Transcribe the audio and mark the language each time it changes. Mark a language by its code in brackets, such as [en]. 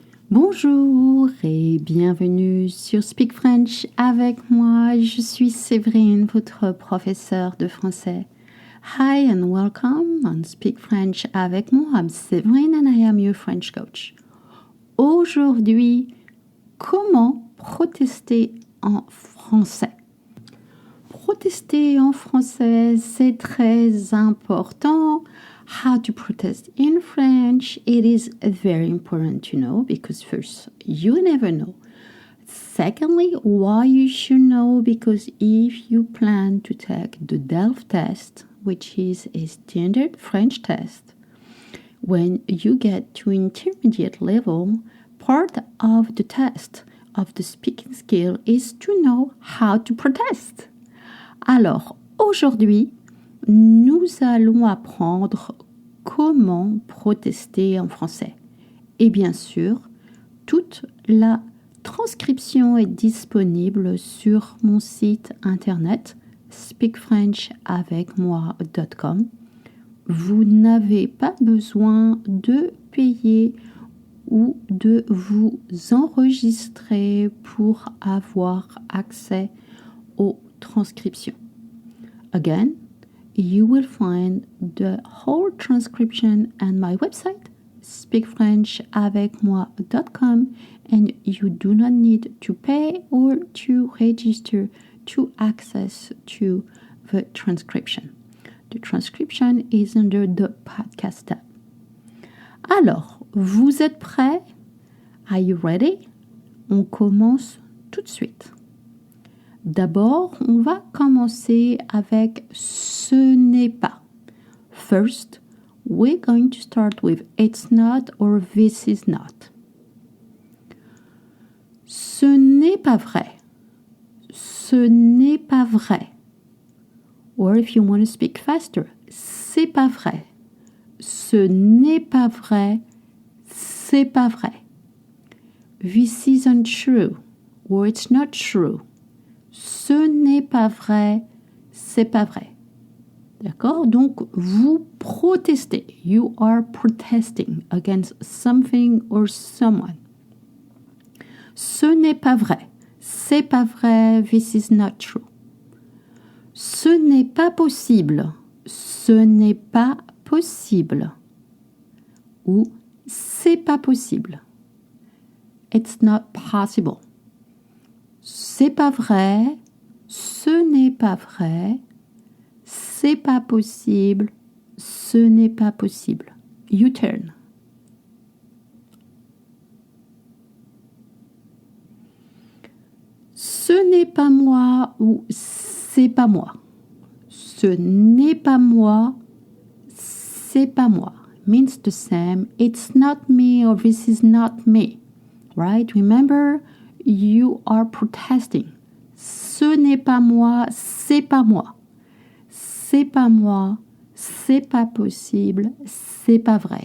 [fr] Bonjour et bienvenue sur Speak French avec moi. Je suis Séverine, votre professeure de français. [en] Hi and welcome on Speak French avec moi. I'm Séverine and I am your French coach. [fr] Aujourd'hui, comment protester en français? Protester en français, c'est très important. [en] How to protest in French, it is very important to know because first, you never know. Secondly, why you should know, because if you plan to take the DELF test, which is a standard French test, when you get to intermediate level, part of the test of the speaking skill is to know how to protest. [fr] Alors, aujourd'hui, nous allons apprendre comment protester en français. Et bien sûr, toute la transcription est disponible sur mon site internet speakfrenchavecmoi.com. Vous n'avez pas besoin de payer ou de vous enregistrer pour avoir accès aux transcriptions. [en] Again, you will find the whole transcription on my website, speakfrenchavecmoi.com, and you do not need to pay or to register to access to the transcription. The transcription is under the podcast tab. [fr] Alors, vous êtes prêts? [en] Are you ready? [fr] On commence tout de suite. D'abord, on va commencer avec ce n'est pas. [en] First, we're going to start with it's not or this is not. [fr] Ce n'est pas vrai. Ce n'est pas vrai. [en] Or if you want to speak faster, [fr] c'est pas vrai. Ce n'est pas vrai. C'est pas vrai. [en] This isn't true. Or it's not true. [fr] Ce n'est pas vrai, c'est pas vrai. D'accord? Donc, vous protestez. [en] You are protesting against something or someone. [fr] Ce n'est pas vrai. C'est pas vrai. [en] This is not true. [fr] Ce n'est pas possible. Ce n'est pas possible. Ou c'est pas possible. [en] It's not possible. [fr] C'est pas vrai, ce n'est pas vrai, c'est pas possible, ce n'est pas possible. [en] You turn. [fr] Ce n'est pas moi ou c'est pas moi. Ce n'est pas moi, c'est pas moi. [en] Means the same. It's not me or this is not me. Right? Remember, you are protesting. [fr] Ce n'est pas moi, c'est pas moi. C'est pas moi, c'est pas possible, c'est pas vrai.